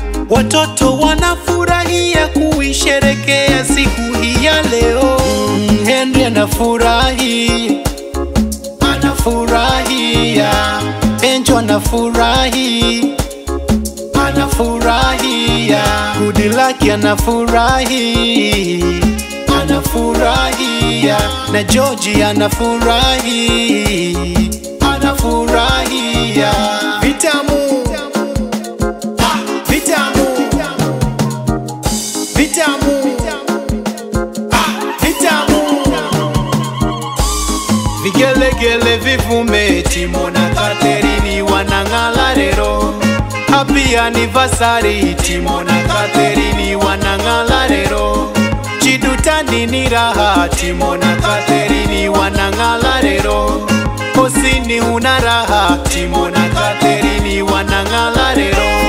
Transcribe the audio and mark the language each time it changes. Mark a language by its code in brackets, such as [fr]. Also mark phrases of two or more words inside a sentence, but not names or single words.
[sw] Watoto wanafurahia kuisherekea siku hii ya leo. Mm, Henry anafurahi, anafurahia. Angel anafurahi. Anafurahia. Good luck anafurahi. Anafurahia. Na George anafurahi. Anafurahia. Vitamu. Ah, vitamu. Vitamu. Ah, vitamu. Vigelegele vivume, Timo na Catherine wanang'ala rero. [en] Happy anniversary, [sw] Timo na Catherine wanang'ala rero. Chidutani ni raha, Timo na Catherine wanang'ala rero. Hosini una raha, Timo na Catherine wanang'ala rero.